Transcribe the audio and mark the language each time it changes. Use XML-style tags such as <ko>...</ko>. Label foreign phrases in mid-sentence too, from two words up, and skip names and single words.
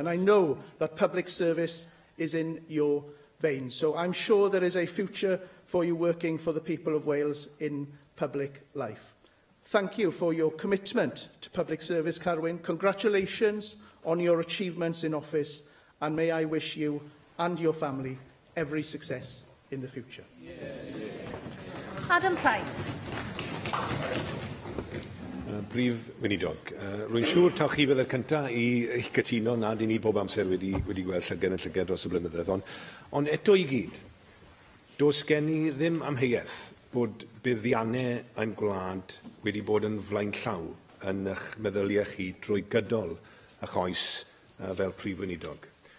<en>And I know that public service is in your veins, so I'm sure there is a future for you working for the people of Wales in public life. Thank you for your commitment to public service, Carwyn. Congratulations on your achievements in office, and may I wish you and your family every success in the future. Adam Price.</en> <cy>Brif Weinidog, rwy'n siŵr taw chi fydd y cyntaf i gytuno nad i ni bob amser wedi gweld llygad dros y blynyddoedd. Ond eto i gyd, does gen i ddim amheuaeth bod buddiannau ein gwlad wedi bod yn flaen llaw yn eich meddyliau chi drwy gydol eich oes fel Prif Weinidog.</cy>